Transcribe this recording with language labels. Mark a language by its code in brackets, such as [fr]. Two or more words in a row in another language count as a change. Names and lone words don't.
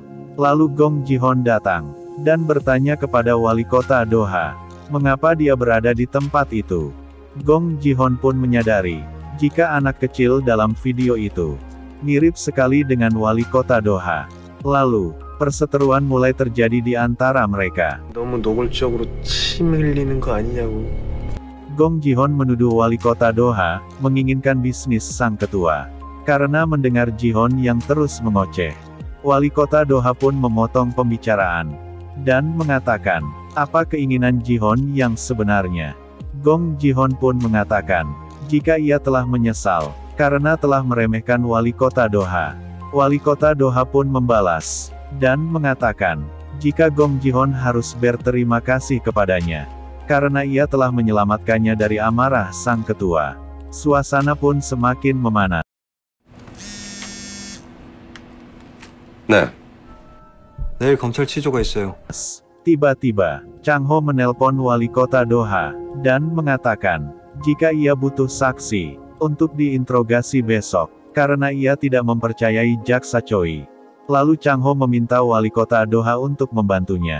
[id] Lalu Gong Ji-hon datang dan bertanya kepada wali kota Doha, mengapa dia berada di tempat itu. Gong Ji-hon pun menyadari, jika anak kecil dalam video itu mirip sekali dengan wali kota Doha. Lalu, perseteruan mulai terjadi di antara mereka. [ko] 너무 노골적으로 침 흘리는 거 아니냐고. [id] Gong Ji-hon menuduh wali kota Doha menginginkan bisnis sang ketua. Karena mendengar Ji-hon yang terus mengoceh, wali kota Doha pun memotong pembicaraan dan mengatakan, apa keinginan Ji-hon yang sebenarnya. Gong Ji-hon pun mengatakan, jika ia telah menyesal karena telah meremehkan wali kota Doha. Wali kota Doha pun membalas dan mengatakan, jika Gong Ji-hon harus berterima kasih kepadanya, karena ia telah menyelamatkannya dari amarah sang ketua. Suasana pun semakin memanas. [ko] 네. 내일 검찰 취조가 있어요. [id] Tiba-tiba, Chang Ho menelpon wali kota Doha dan mengatakan, jika ia butuh saksi untuk diinterogasi besok, karena ia tidak mempercayai jaksa Choi. Lalu Chang Ho meminta wali kota Doha untuk membantunya.